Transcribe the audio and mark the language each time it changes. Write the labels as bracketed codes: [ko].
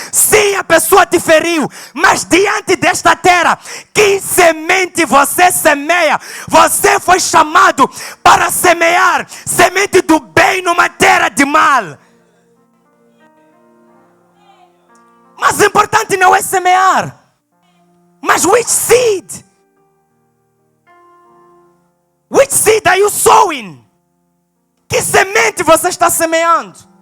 [pt] Sim, a pessoa te feriu. Mas diante desta terra, que semente você semeia? Você foi chamado para semear semente do bem numa terra de mal. Mas o importante não é semear. [en] Mas which seed? Which seed are you sowing? [pt] Que semente você está semeando?